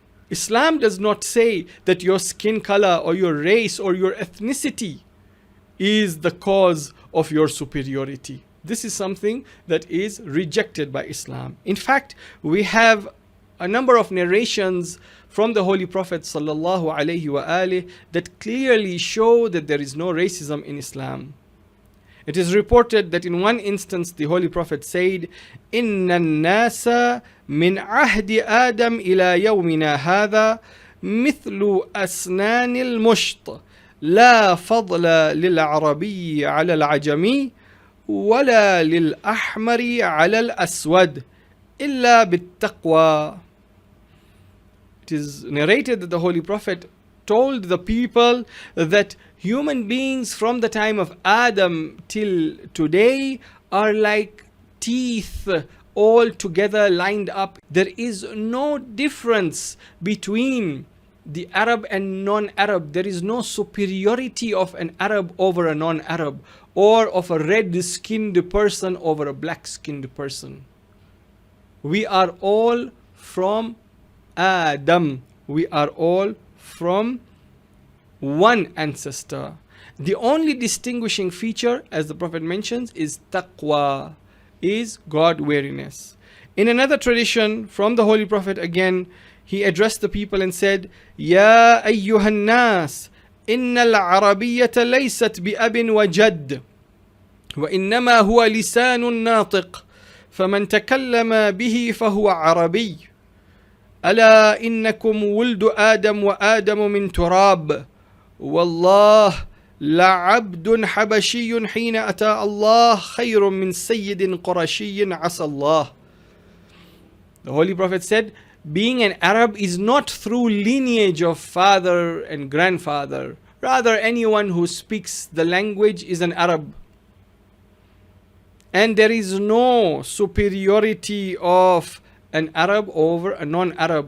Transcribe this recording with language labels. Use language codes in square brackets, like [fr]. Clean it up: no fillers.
[en] Islam does not say that your skin color or your race or your ethnicity is the cause of your superiority. This is something that is rejected by Islam. In fact, we have a number of narrations from the Holy Prophet sallallahu alaihi wasallam that clearly show that there is no racism in Islam. It is reported that in one instance the Holy Prophet said, [ar] إِنَّ النَّاسَ مِنْ عَهْدِ آدَمْ إِلَى يَوْمِنَا هَذَا مِثْلُ أَسْنَانِ الْمُشْطِ لا فضل للعربي على العجمي ولا للأحمر على الأسود إلا بالتقوى. [en] It is narrated that the Holy Prophet told the people that human beings from the time of Adam till today are like teeth all together lined up. There is no difference between the Arab and non-Arab. There is no superiority of an Arab over a non-Arab, or of a red-skinned person over a black-skinned person. We are all from Adam. We are all from one ancestor. The only distinguishing feature, as the Prophet mentions, is taqwa, is God-wariness. In another tradition from the Holy Prophet again, he addressed the people and said, [ar] يا أيها الناس إن العربية ليست بأب وجد وإنما هو لسان ناطق فمن تكلم به فهو عربي ألا إنكم ولد آدم وآدم من تراب والله لعبد حبشي حين أتى الله خير من سيد قرشي عسى الله. [en] The Holy Prophet said, being an Arab is not through lineage of father and grandfather. Rather, anyone who speaks the language is an Arab. And there is no superiority of an Arab over a non-Arab.